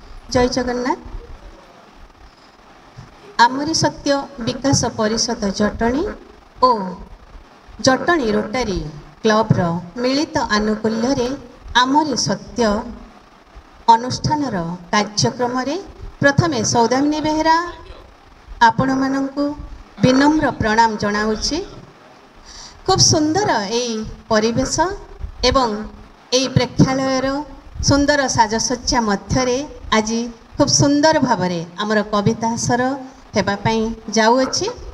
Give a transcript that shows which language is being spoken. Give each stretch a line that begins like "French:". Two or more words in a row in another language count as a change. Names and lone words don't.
Odia: ଜୟ ଜଗନ୍ନାଥ। ଆମରି ସତ୍ୟ ବିକାଶ ପରିଷଦ ଜଟଣୀ ଓ ଜଟଣୀ ରୋଟାରୀ କ୍ଲବ ମିଳିତ ଆନୁକୂଲ୍ୟ ରେ ଆମରି ସତ୍ୟ ଅନୁଷ୍ଠାନ କାର୍ଯ୍ୟକ୍ରମ ରେ ପ୍ରଥମେ ସୌଦାମିନୀ ବେହେରା ଆପଣ ମାନଙ୍କୁ ବିନମ୍ର ପ୍ରଣାମ ଜଣାଉଛି। ଖୁବ ସୁନ୍ଦର ଏଇ ପରିବେଶ ଏବଂ ଏଇ ପ୍ରେକ୍ଷାଳୟର ସୁନ୍ଦର ସାଜସଜ୍ଜା ମଧ୍ୟରେ ଆଜ ଖୁବ ସୁନ୍ଦର ଭାବରେ ଆମର କବିତା ସର ହେବାପାଇଁ ଯାଉଅଛି।